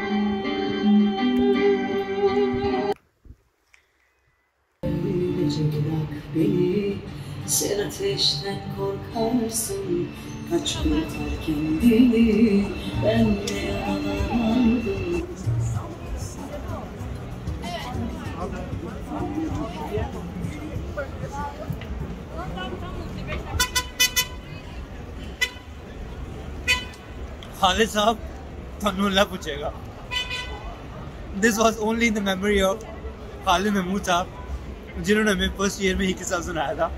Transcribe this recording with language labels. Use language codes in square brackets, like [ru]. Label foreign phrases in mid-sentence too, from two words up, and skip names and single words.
[tr] Öylece bırak beni, sen ateşten korkarsın. Kaç kurtar kendini, ben de yaralandım. [pa] خالد صاحب تھانوں اللہ پوچھے گا. [en] this was only in the memory of خالد محمود صاحب, [ur] جنہوں نے ہمیں [en] first year [ur] میں ہی قصہ سنایا تھا.